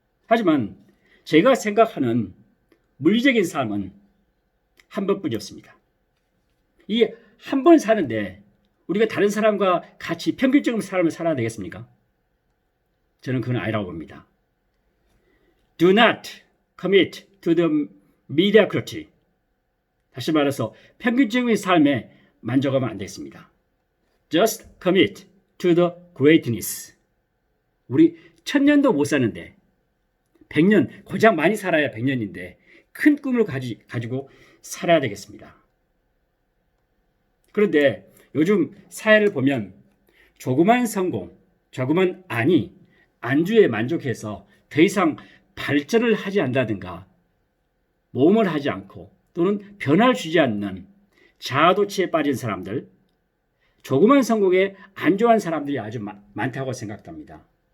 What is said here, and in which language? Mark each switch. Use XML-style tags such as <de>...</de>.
<ko>하지만 제가 생각하는 물리적인 삶은 한 번뿐이 없습니다. 이 한 번 사는데 우리가 다른 사람과 같이 평균적인 삶을 살아야 되겠습니까? 저는 그건 아니라고 봅니다.</ko> <en>Do not commit to the mediocrity.</en> <ko>다시 말해서 평균적인 삶에 만족하면 안 되겠습니다.</ko> <en>Just commit to the greatness.</en> <ko>우리 1000년도 못 사는데 100년, 고작 많이 살아야 100년인데 큰 꿈을 가지고 살아야 되겠습니다. 그런데 요즘 사회를 보면 조그만 성공, 조그만 안주에 만족해서 더 이상 발전을 하지 않는다든가 모험을 하지 않고 또는 변화를 주지 않는 자아도취에 빠진 사람들, 조그만 성공에 안주한 사람들이 아주 많다고 생각합니다.</ko>